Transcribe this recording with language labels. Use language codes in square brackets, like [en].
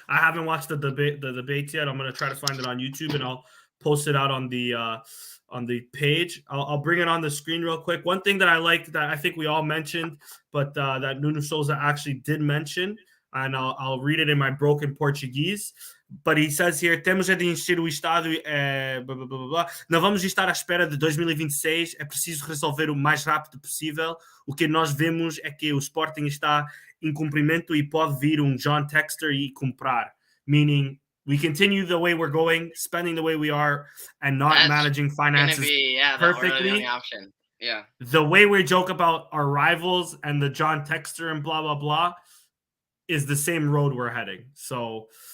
[en] I haven't watched the debate yet. I'm going to try to find it on YouTube, and I'll post it out on the page. I'll bring it on the screen real quick. One thing that I liked that I think we all mentioned, but that Nuno Souza actually did mention, and I'll read it in my broken Portuguese. But he says here, [pt] temos de encher o estado, blá, blá, blá, blá. Não vamos estar à espera de 2026, é preciso resolver o mais rápido possível. O que nós vemos é que o Sporting está em cumprimento e pode vir John Textor e comprar. [en] Meaning, we continue the way we're going, spending the way we are, and not managing finances perfectly. Yeah. The way we joke about our rivals and the John Textor and blah, blah, blah is the same road we're heading. So...